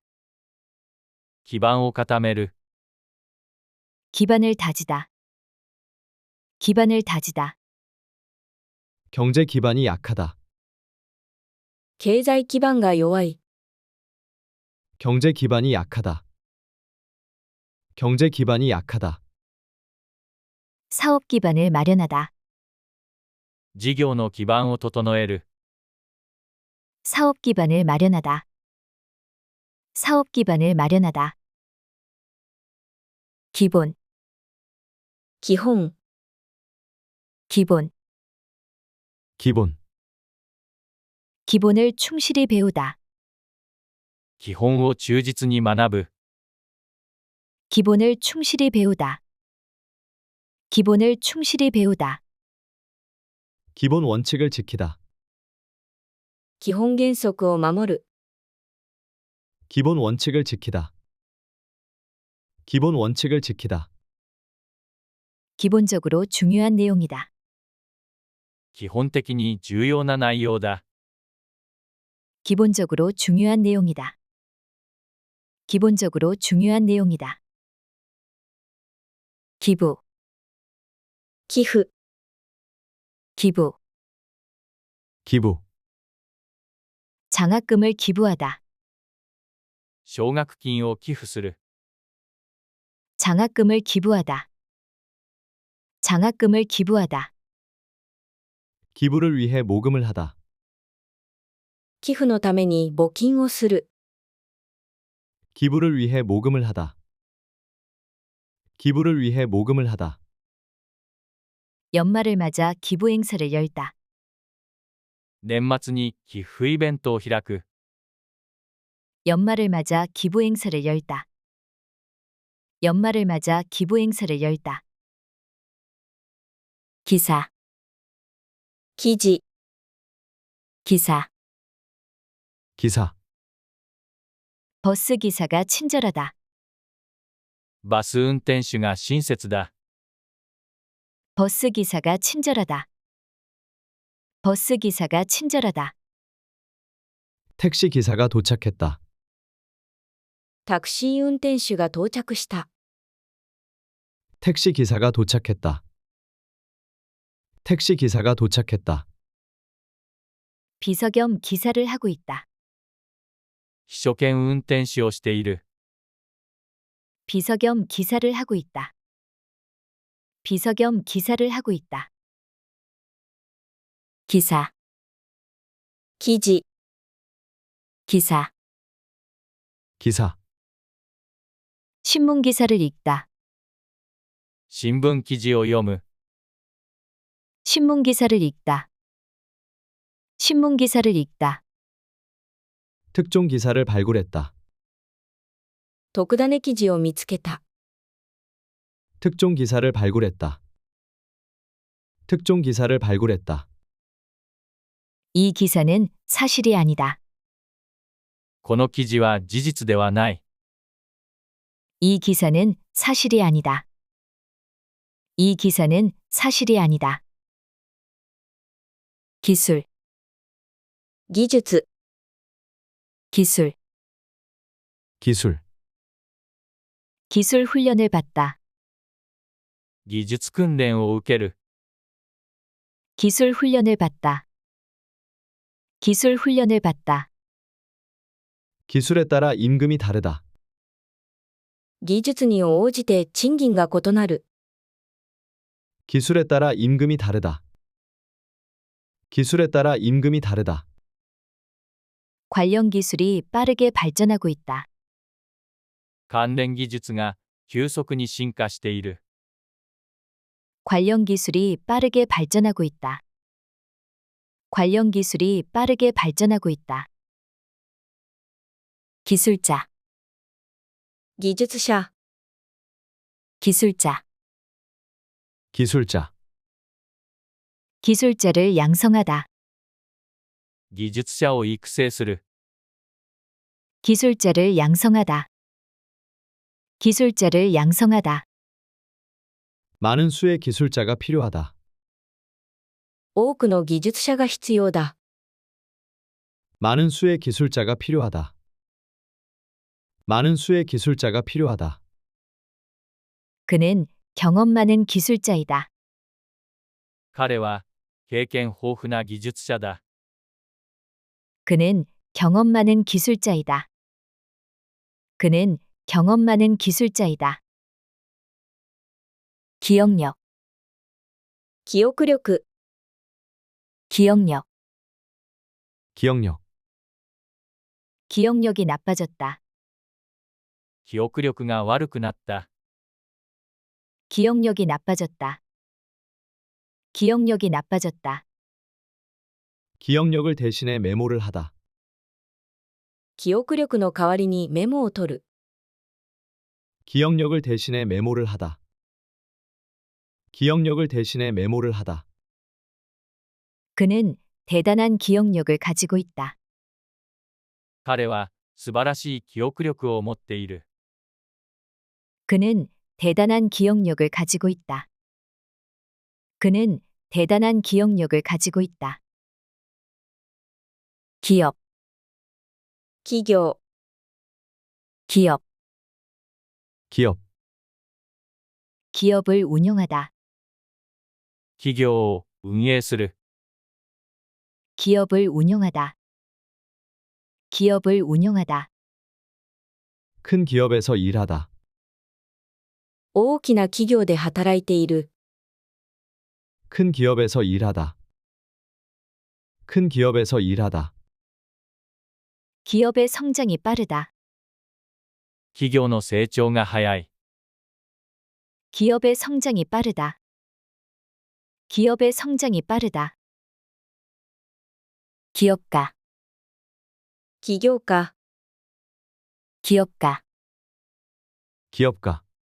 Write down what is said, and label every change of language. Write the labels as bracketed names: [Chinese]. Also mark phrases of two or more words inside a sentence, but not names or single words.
[Japanese] 基盤を固める。 [Korean] 기반을 다지다. 기반을 다지다. 경제 기반이 약하다. [Japanese] 経済基盤が弱い。 [Korean] 경제 기반이 약하다. 경제 기반이 약하다. 사업 기반을 마련하다. [Japanese] 事業の基盤を整える。 [Korean] 사업 기반을 마련하다. 사업 기반을 마련하다. 기본, [Japanese] 基本、 [Korean] 기본. 기본. 기본을 충실히 배우다. [Japanese] 基本を忠実に学ぶ。 [Korean] 기본을 충실히 배우다. 기본을 충실히 배우다. 기본 원칙을 지키다. [Japanese] 基本原則を守る。 [Korean] 기본 원칙을 지키다. 기본 원칙을 지키다. 기본적으로 중요한 내용이다. [Japanese] 基本的に重要な内容だ。 [Korean] 기본적으로 중요한 내용이다. 기본적으로 중요한 내용이다. 기부, [Japanese] 寄付、 [Korean] 기부. 기부. 장학금을 기부하다. [Japanese] 奨学金を寄付する。 [Korean] 장학금을 기부하다. 장학금을 기부하다. 기부를 위해 모금을 하다. [Japanese] 寄付のために募金をする。 [Korean] 기부를 위해 모금을 하다. 기부를 위해 모금을 하다. 연말을 맞아 기부 행사를 열다. [Japanese] 年末に寄付イベントを開く。 [Korean] 연말을 맞아 기부 행사를 열다. 연말을 맞아 기부 행사를 열다. 기사, [Japanese] 記事、 [Korean] 기사. 기사. 버스 기사가 친절하다. [Japanese] バス運転手が親切だ。 [Korean] 버스 기사가 친절하다. 버스 기사가 친절하다. 택시 기사가 도착했다. [Japanese] タクシー運転手が到着した。 [Korean] 택시 기사가 도착했다. 택시 기사가 도착했다. 비서 겸 기사를 하고 있다. [Japanese] 秘書兼運転手をしている。 [Korean] 비서 겸 기사를 하고 있다. 비서 겸 기사를 하고 있다. 기사, [Japanese] 記事、 [Korean] 기사, 기사, 신문 기사를 읽다, [Japanese] 新聞記事を読む。 [Korean] 신문 기사를 읽다, 신문 기사를 읽다, 특종 기사를 발굴했다. [Japanese] 特ダネ記事を見つけた。 [Korean] 특종 기사를 발굴했다. 특종 기사를 발굴했다. 이 기사는 사실이 아니다. [Japanese] この記事は事実ではない。 [Korean] 이 기사는 사실이 아니다. 이 기사는 사실이 아니다. 기술, [Japanese] 技術、 [Korean] 기술, 기술, 기술 훈련을 받다, [Japanese] 技術訓練を受ける。 [Korean] 기술 훈련을 받다, 기술 훈련을 받다, 기술에 따라 임금이 다르다. [Japanese] 技術に応じて賃金が異なる。 [Korean] 기술에 따라 임금이 다르다. 기술에 따라 임금이 다르다. 관련 기술이 빠르게 발전하고 있다. [Japanese] 関連技術が急速に進化している。 [Korean] 관련 기술이 빠르게 발전하고 있다. 관련 기술이 빠르게 발전하고 있다. 기술자, [Japanese] 技術者、 [Korean] 기술자, 기술자, 기술자를 양성하다. [Japanese] 技術者を育成する。 [Korean] 기술자를 양성하다. 기술자를 양성하다. 많은 수의 기술자가 필요하다. [Japanese] 多くの技術者が必要だ。 [Korean] 많은 수의 기술자가 필요하다. 많은 수의 기술자가 필요하다. 그는 경험 많은 기술자이다. [Japanese] 彼は経験豊富な技術者だ。 [Korean] 그는 경험 많은 기술자이다. 그는 경험 많은 기술자이다. 기억력, [Japanese] 記憶力、 [Korean] 기억력, 기억력, 기억력이 나빠졌다. [Japanese] 記憶力が悪くなった。 [Korean] 기억력이 나빠졌다. 기억력이 나빠졌다. 기억력을 대신해 메모를 하다. [Japanese] 記憶力の代わりにメモを取る。 [Korean] 기억력을 대신해 메모를 하다. 기억력을 대신해 메모를 하다. 그는 대단한 기억력을 가지고 있다. [Japanese] 彼は素晴らしい記憶力を持っている。 [Korean] 그는 대단한 기억력을 가지고 있다. 그는 대단한 기억력을 가지고 있다. 기업, [Japanese] 企業、 [Korean] 기업, 기업, 기업을 운영하다. [Japanese] 企業を運営する。 [Korean] 기업을 운영하다. 기업을 운영하다. 큰 기업에서 일하다. [Japanese] 大きな企業で働いている。 [Korean] 큰 기업에서 일하다. 큰 기업에서 일하다. 기업의 성장이 빠르다. [Japanese] 企業の成長が早い。 [Korean] 기업의 성장이 빠르다. 기업의 성장이 빠르다. 기업가, [Japanese] 起業家、 [Korean] 기업가, 기업가,